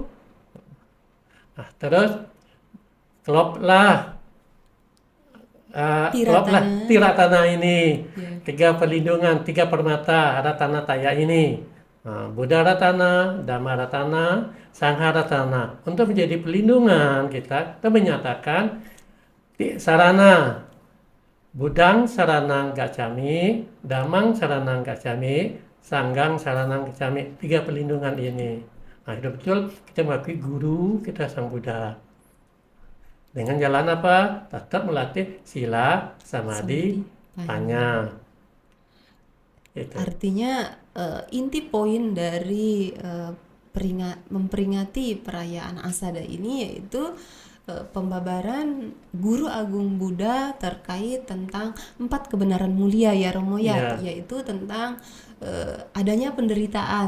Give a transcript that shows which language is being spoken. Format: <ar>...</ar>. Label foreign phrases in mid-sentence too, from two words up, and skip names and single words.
<id>Terus kloplah Tiratana. tiratana ini, Ya. 3 perlindungan, 3 permata Ratana Taya ini. Buddha Ratana, Dhamma Ratana, Sangha Ratana. Untuk menjadi pelindungan kita menyatakan sarana</id> <pi>Buddhang saranang gacchami, Dhammang saranang gacchami, Sanggang saranang gacchami.</pi> <id>3 perlindungan ini. Nah, itu betul kita mengakui guru kita Sang Buddha. Dengan jalan apa? Tetap melatih sila, samadhi, Samadhi, panya. Itu. Artinya inti poin dari memperingati perayaan Asada ini yaitu pembabaran Guru Agung Buddha terkait tentang 4 kebenaran mulia ya Romo ya, Ya, yaitu tentang adanya penderitaan</id>